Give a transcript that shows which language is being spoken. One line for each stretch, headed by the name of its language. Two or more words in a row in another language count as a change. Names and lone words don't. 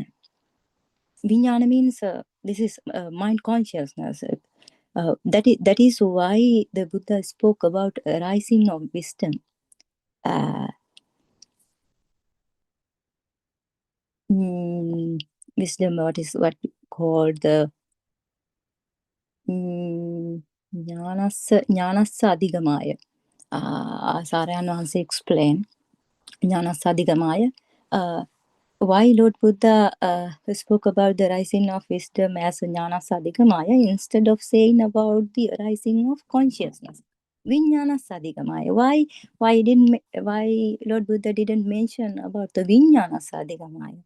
English: Vijnana means this is mind consciousness. That is why the Buddha spoke about arising of wisdom. Wisdom, what we call the
Pali: jnanassa adhigamaya.
English: Saryan Vahanse explained
Pali: jnanassa adhigamaya.
English: Why Lord Buddha spoke about the rising of wisdom as
Pali: jnanassa adhigamaya
English: instead of saying about the rising of consciousness.
Pali: Vijnanassa adhigamaya.
English: Why Lord Buddha didn't mention about the
Pali: vijnanassa adhigamaya?